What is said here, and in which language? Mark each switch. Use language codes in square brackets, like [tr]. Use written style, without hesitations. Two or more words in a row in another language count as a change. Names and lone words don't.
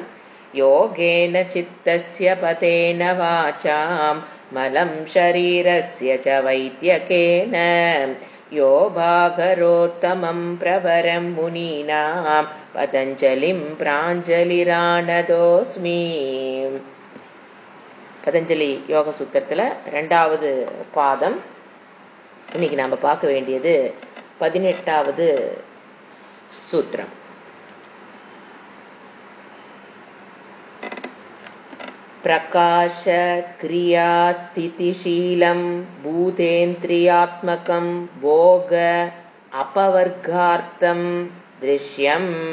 [sa] योगेन चित्तस्य पतेन वाचां मलं शरीरस्य च वैद्यकेन यो भागरोत्तमं प्रवरं मुनीनां पतञ्जलिं प्राञ्जलिरानदोऽस्मि। [ta] பதஞ்சலி யோக சூத்திரத்தில் 2வது பாதம். இன்னைக்கு நாம் பார்க்க வேண்டியது 18வது சூத்திரம். [sa] प्रकाश क्रिया स्थितिशीलं भूतेन्द्रियात्मकं भोग अपवर्गार्थं दृश्यम्.